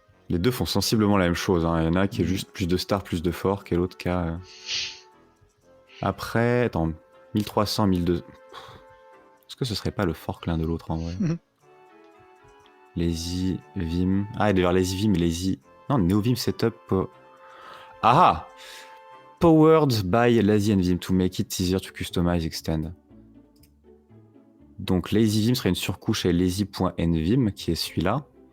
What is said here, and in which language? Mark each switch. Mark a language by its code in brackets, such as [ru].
[fr] Les deux font sensiblement la même chose. Hein. Il y en a qui est juste plus de star, plus de fork, et l'autre qui a. Après, attends, 1300, 1200. Est-ce que ce serait pas le fork l'un de l'autre en vrai? Lazy Vim. Ah, d'ailleurs, Lazy Vim et Lazy. Non, NeoVim Setup. Ah! [en] Powered by Lazy and Vim to make it easier to customize, extend. [fr] Donc LazyVim serait une surcouche à lazy.nvim qui est celui-là.